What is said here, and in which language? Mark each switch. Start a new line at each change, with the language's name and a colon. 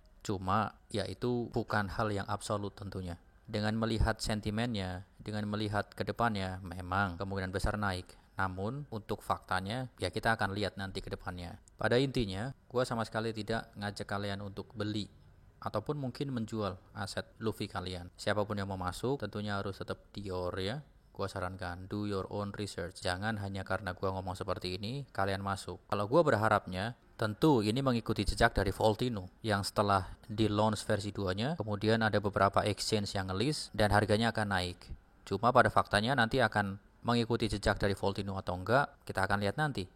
Indonesian: Cuma ya itu bukan hal yang absolut tentunya. Dengan melihat sentimennya, dengan melihat ke depannya, memang kemungkinan besar naik. Namun untuk faktanya, ya kita akan lihat nanti ke depannya. Pada intinya, gue sama sekali tidak ngajak kalian untuk beli ataupun mungkin menjual aset Luffy kalian. Siapapun yang mau masuk, tentunya harus tetap dior ya. Gue sarankan,
English: do your own research.
Indonesian: Jangan hanya karena gue ngomong seperti ini, kalian masuk. Kalau gue berharapnya, tentu ini mengikuti jejak dari Voltino yang setelah di launch versi 2-nya, kemudian ada beberapa exchange yang ngelis dan harganya akan naik. Cuma pada faktanya nanti akan mengikuti jejak dari Voltino atau enggak, kita akan lihat nanti.